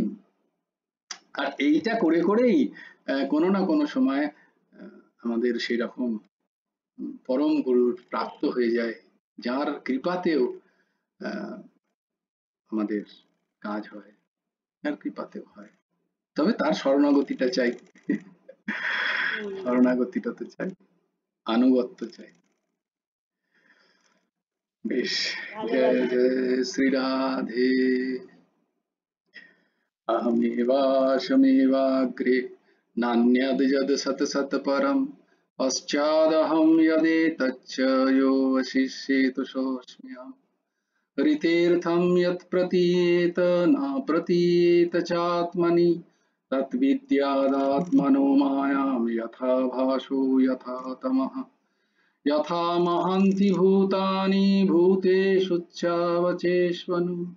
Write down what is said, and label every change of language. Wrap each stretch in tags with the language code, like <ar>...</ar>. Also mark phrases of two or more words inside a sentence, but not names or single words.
<bn>আর এইটা করে করেই কোনো না কোনো সময় আমাদের সেই রকম পরম গুরুর প্রাপ্ত হয়ে যায়, যার কৃপাতেও আহ, আমাদের কাজ হয়, যার কৃপাতেও হয়, তবে তার শরণাগতিটা চাই, শরণাগতিটা তো চাই, আনুগত্য চাই। বেশ, জয় জয় শ্রী রাধে।</bn> <sa>अहमेवाशमेवाग्रे नान्यद् यद् सत् सत् परम् पश्चादहं यदेतच्च यो वशिष्येतु सोऽस्म्यहम् ऋतेऽर्थं यत् प्रतीयेत न प्रतीयेत चात्मनि तद्विद्यादात्मनो मायां यथा भासो यथा तमः यथा महान्ति भूतानि भूतेषु च</sa>